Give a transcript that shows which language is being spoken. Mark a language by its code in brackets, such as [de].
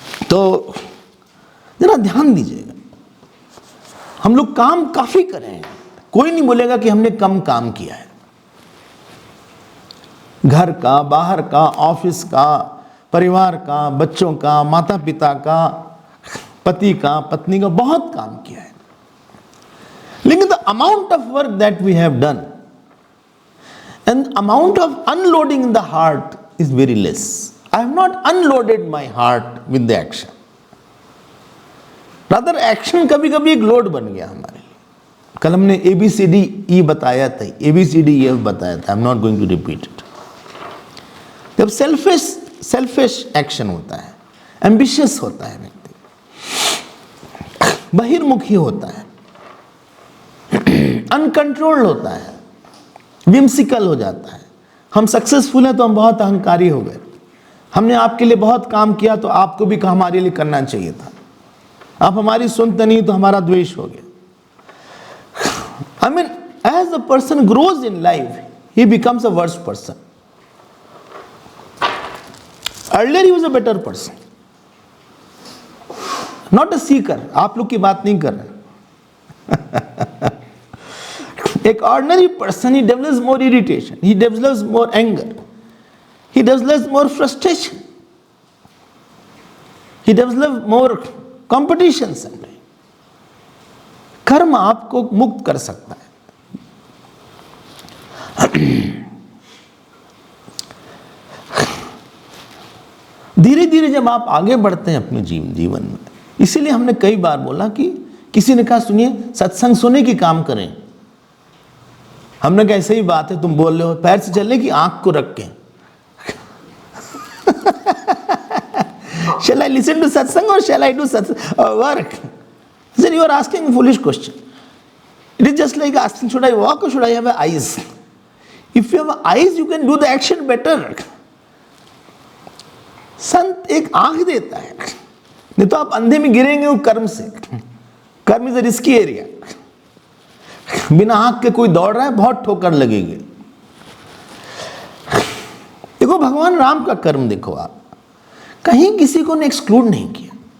[hi] तो जरा ध्यान दीजिएगा, हम लोग काम काफी करें, कोई नहीं बोलेगा कि हमने कम काम किया है. घर का, बाहर का, ऑफिस का, परिवार का, बच्चों का, माता पिता का, पति का, पत्नी का, बहुत काम किया है. लेकिन [en] The amount of work that we have done and amount of unloading in the heart is very less. I have not unloaded my heart with the action. Rather action [hi] कभी कभी एक लोड बन गया हमारे लिए. कल हमने ABCDE बताया था, ABCDEF बताया था. [en] I am not going to repeat it. [hi] जब selfish action होता है, ambitious होता है व्यक्ति, बहिर्मुखी होता है, uncontrolled होता है, whimsical हो जाता है, हम सक्सेसफुल हैं तो हम बहुत अहंकारी हो गए। हमने आपके लिए बहुत काम किया तो आपको भी हमारे लिए करना चाहिए था। आप हमारी सुनते नहीं तो हमारा द्वेष हो गया। [en] I mean, as a person grows in life, he becomes a worse person. Earlier he was a better person, not a seeker. [hi] आप लोग की बात नहीं कर रहे। [en] एक ordinary person, he develops more irritation, he develops more anger, he develops more frustration, he develops more competition sometimes. [hi] कर्म आपको मुक्त कर सकता है। धीरे धीरे जब आप आगे बढ़ते हैं अपने जीवन में, इसीलिए हमने कई बार बोला कि किसी ने कहा सुनिए सत्संग सुने की काम करें। हमने कहा ऐसे ही बात है, तुम बोल रहे हो पैर से चलने की आंख को रख के। [en] Shall I listen to satsang or shall I do work? Then you are asking a foolish question. It is just like asking, should I walk or should I have eyes? If you have eyes, you can do the action better. [hi] संत एक आंख देता है, नहीं तो आप अंधे में गिरेंगे वो कर्म से। कर्म [en] Is a risky area. [hi] बिना आंख के कोई दौड़ रहा है, बहुत ठोकर लगेगी। देखो भगवान राम का कर्म देखो, आप कहीं किसी को ने एक्सक्लूड नहीं किया।